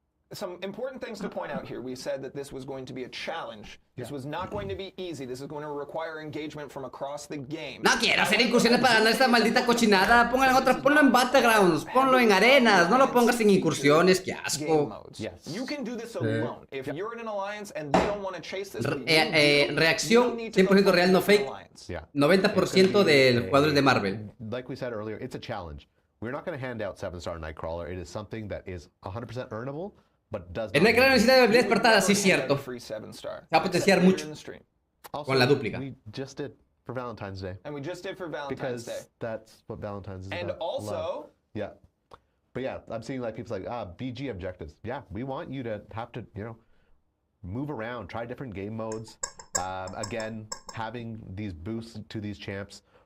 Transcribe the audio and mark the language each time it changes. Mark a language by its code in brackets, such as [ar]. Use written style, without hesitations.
[en] Some important things to point out here. We said that this was going to be a challenge. This was not going to be easy. This is going to require engagement from across the game. [es] No quiero hacer incursiones para ganar esta maldita cochinada. Ponlo en otras, ponlo en Battlegrounds, ponlo en arenas, no lo pongas en incursiones, qué asco. [en] You can do this alone. If you're in an alliance and they don't want to chase this, [es] reacción 100% real, no fake. 90% del jugador de Marvel. [en] Like we said earlier, it's a challenge. We're not going to hand out 7-star Nightcrawler. It is something that is 100% earnable. [es] El Nightcrawler necesita de habilidad despertada, sí, cierto. Se va a potenciar mucho con la dúplica. [en] We just did for Valentine's Day. And we just did for Valentine's Day. Because that's what Valentine's is and about. Also, love. Yeah. But yeah, I'm seeing like people like, BG objectives. Yeah, we want you to have to, move around, try different game modes. Again, having these boosts to these champs